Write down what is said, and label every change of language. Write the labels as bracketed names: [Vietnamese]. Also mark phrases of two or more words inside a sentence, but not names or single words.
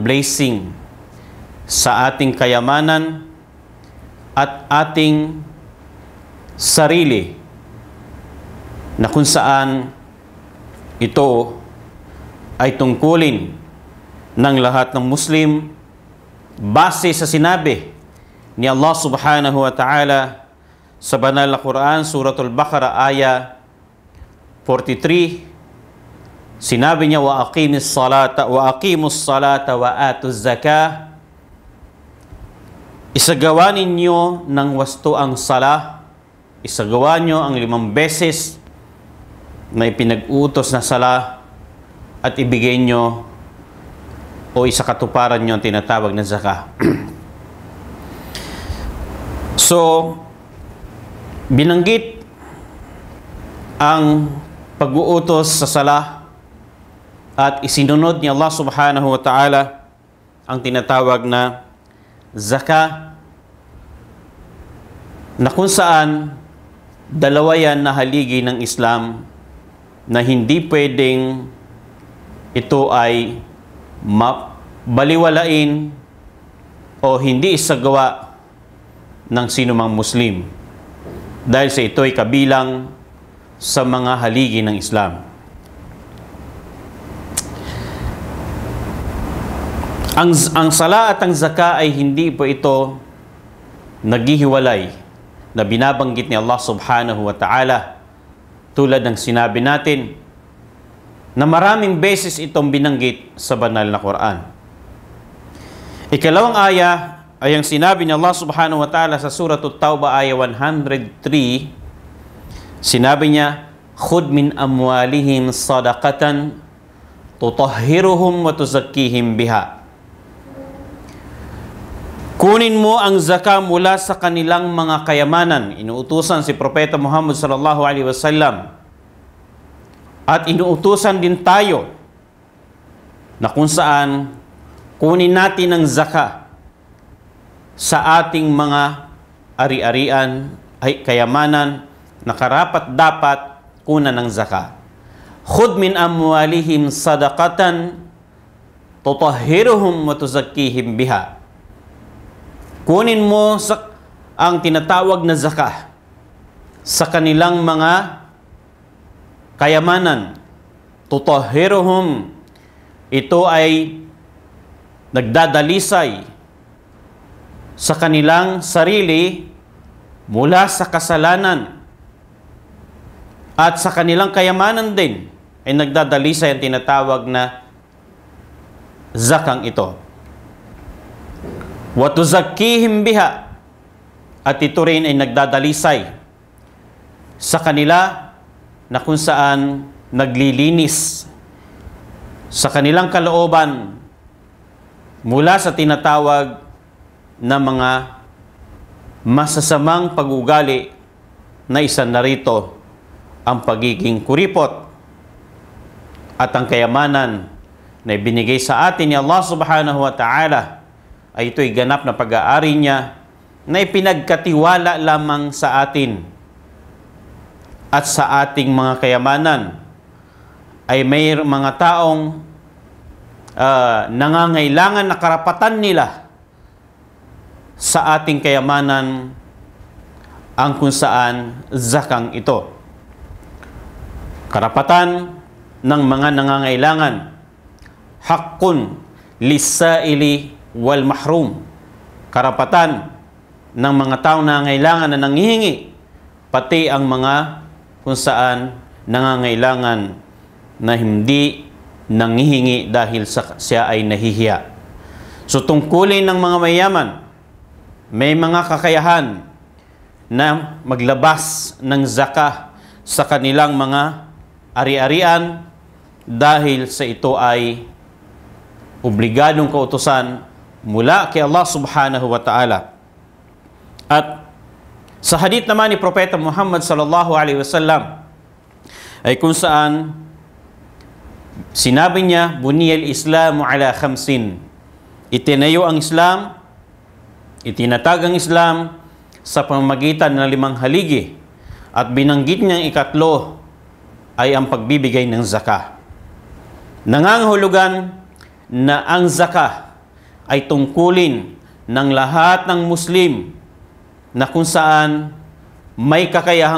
[Filipino] blessing sa ating kayamanan at ating sarili, na kung saan ito ay tungkulin ng lahat ng Muslim base sa sinabi ni Allah [Arabic] سبحانه وتعالى [Filipino] sa banal na Quran, Suratul Baqarah, aya 43. Sinabi niya, [Arabic] وأقيموا الصلاة وآتوا الزكاة. [Filipino] Isagawa ninyo ng wasto ang salah, isagawa nyo ang 5 beses na ipinag-utos na salah, at ibigay nyo o isakatuparan nyo ang tinatawag na zakah. So, binanggit ang pag-uutos sa salah at isinunod ni Allah [Arabic] سبحانه وتعالى [Filipino] ang tinatawag na zakah, na kung saan dalawa yan na haligi ng Islam na hindi pwedeng ito ay baliwalain o hindi isagawa ng sinumang Muslim, dahil sa ito ay kabilang sa mga haligi ng Islam. Ang sala at ang zakah ay hindi po ito naghihiwalay, na binabanggit ni Allah [Arabic] سبحانه وتعالى, [Filipino] tulad ng sinabi natin na maraming beses itong binanggit sa banal na Quran. Ikalawang aya ay ang sinabi ni Allah [Arabic] سبحانه وتعالى [Filipino] sa Suratul Tawbah, aya 103. Sinabi niya, [Arabic] خذ من أموالهم صدقة تطهرهم وتزكيهم بها. [Filipino] Kunin mo ang zakah mula sa kanilang mga kayamanan. Inuutusan si Propeta Muhammad [Arabic] صلى الله عليه وسلم, [Filipino] at inuutusan din tayo na kung saan kunin natin ang zakah sa ating mga ari-arian ay kayamanan na karapat dapat kunan ng zakah. [Arabic] خذ من أموالهم صدقة تطهرهم وتزكيهم بها. [Filipino] Kunin mo ang tinatawag na zakah sa kanilang mga kayamanan. Tutahhiruhum, ito ay nagdadalisay sa kanilang sarili mula sa kasalanan, at sa kanilang kayamanan din ay nagdadalisay ang tinatawag na zakang ito. [Arabic] وتزكيهم بها, [Filipino] at ito rin ay nagdadalisay sa kanila na kung saan naglilinis sa kanilang kalooban mula sa tinatawag na mga masasamang pag-ugali, na isa na rito ang pagiging kuripot at ang kayamanan na ibinigay sa atin ni Allah [Arabic] سبحانه وتعالى [Filipino] ay ito'y ganap na pag-aari niya na ipinagkatiwala lamang sa atin. At sa ating mga kayamanan ay may mga taong nangangailangan na karapatan nila sa ating kayamanan, ang kung saan zakang ito. Karapatan ng mga nangangailangan, [Arabic] حق للسائل والمحروم. [Filipino] Karapatan ng mga taong nangangailangan na nanghihingi, pati ang mga kung saan nangangailangan na hindi nanghihingi dahil siya ay nahihiya. So tungkulin ng mga mayaman, may mga kakayahan na maglabas ng zakah sa kanilang mga ari-arian dahil sa ito ay obligadong kautusan mula kay Allah [Arabic] سبحانه وتعالى. [Filipino] At sa hadith naman ni Propeta Muhammad [Arabic] صلى الله عليه وسلم [Filipino] ay kung saan sinabi niya, [Arabic] بني الإسلام على خمس, [Filipino] itinayo ang Islam, itinatag ang Islam sa pamamagitan ng 5 haligi, at binanggit niyang ikatlo ay ang pagbibigay ng zakah. Nangangahulugan na ang zakah ay tungkulin ng lahat ng Muslim na kung saan may kakayahang